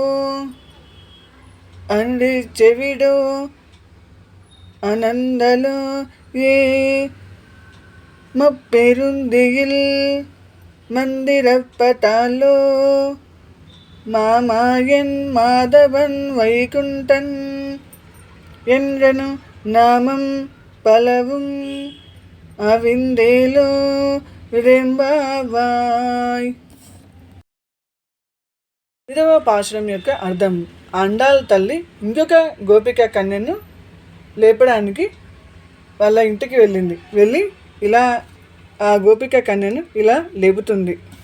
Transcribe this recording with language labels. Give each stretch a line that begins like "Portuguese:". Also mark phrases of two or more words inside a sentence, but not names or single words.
Tamil: அன்று செவிடோ அனந்தலோ ஏ மப்பெருந்தியில் மந்திரப்பட்டாலோ மாமாயன் மாதவன் வைகுண்டன் என்றனு நாமம் பலவும் அவிந்தேலோ ரெம்பாவாய்.
Telugu: 9వ పాశురం యొక్క అర్థం. అండాల తల్లి ఇంకొక గోపిక కన్యను లేపడానికి వాళ్ళ ఇంటికి వెళ్ళి ఇలా ఆ గోపిక కన్యను ఇలా లేపుతుంది.